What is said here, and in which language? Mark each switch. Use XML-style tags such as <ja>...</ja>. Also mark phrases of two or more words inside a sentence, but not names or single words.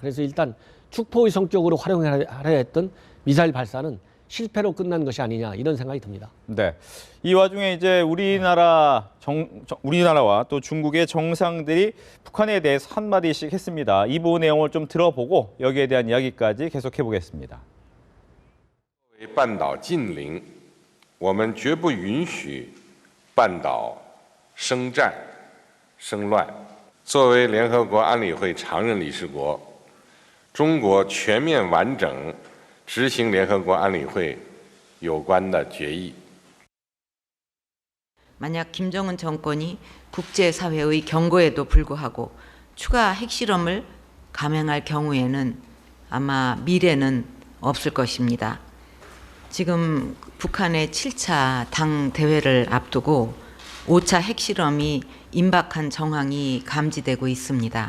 <ko>그래서 일단 축포의 성격으로 활용하려 했던 미사일 발사는 실패로 끝난 것이 아니냐 이런 생각이 듭니다. 네. 이 와중에 이제 우리나라와 또 중국의 정상들이 북한에 대해서 한마디씩 했습니다. 이 부분 내용을 좀 들어보고 여기에 대한 이야기까지 계속해 보겠습니다.</ko> <zh>半岛近邻，我们绝不允许半岛生战、生乱。作为联合国安理会常任理事国，中国全面完整执行联合国安理会有关的决议。</zh> <ko>만약 김정은 정권이 국제사회의 경고에도 불구하고 추가 핵실험을 감행할 경우에는 아마 미래는 없을 것입니다. 지금 북한의 7차 당 대회를 앞두고 5차 핵실험이 임박한 정황이 감지되고 있습니다.</ko>